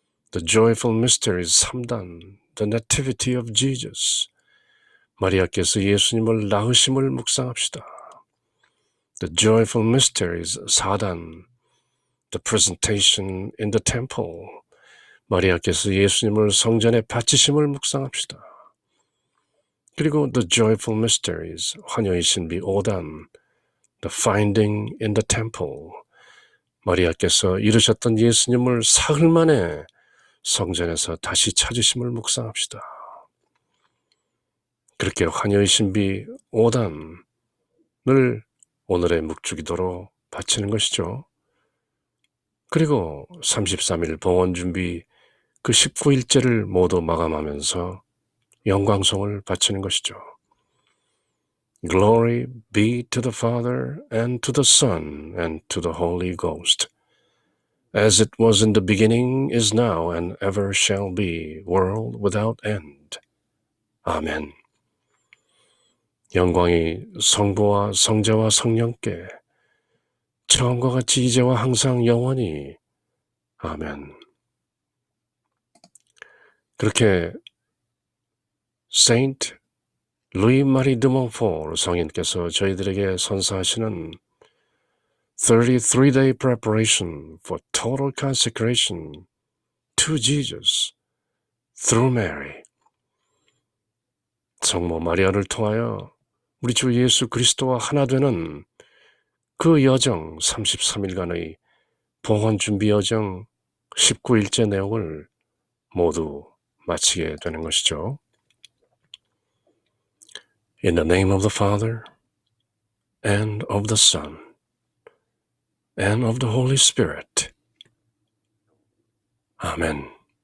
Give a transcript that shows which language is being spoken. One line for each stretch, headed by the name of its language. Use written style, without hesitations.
English: The joyful mysteries, 3단, the nativity of Jesus.
Korean: 마리아께서 예수님을 낳으심을 묵상합시다.
English: The joyful mysteries, 4단, the presentation in the temple.
Korean: 마리아께서 예수님을 성전에 바치심을 묵상합시다.
English: 그리고 the joyful mysteries,
Korean: 환영의 신비 5단,
English: the finding in the temple.
Korean: 마리아께서 이루셨던 예수님을 사흘 만에 성전에서 다시 찾으심을 묵상합시다. 그렇게 환영의 신비 5단을 오늘의 묵주기도로 바치는 것이죠. 그리고 33일 봉헌 준비 그 19일째를 모두 마감하면서 영광송을 바치는 것이죠.
English: Glory be to the Father and to the Son and to the Holy Ghost, as it was in the beginning, is now, and ever shall be, world without end.
Korean: 아멘. 영광이 성부와 성자와 성령께 처음과 같이 이제와 항상 영원히. 아멘. 그렇게 세인트 루이 마리 드 몬포르 성인께서 저희들에게 선사하시는
English: 33-day preparation for total consecration to Jesus through Mary.
Korean: 성모 마리아를 통하여 우리 주 예수 그리스도와 하나 되는 그 여정, 33일간의 봉헌 준비 여정 19일째 내용을 모두 마치게 되는 것이죠.
English: In the name of the Father, and of the Son, and of the Holy Spirit. Amen.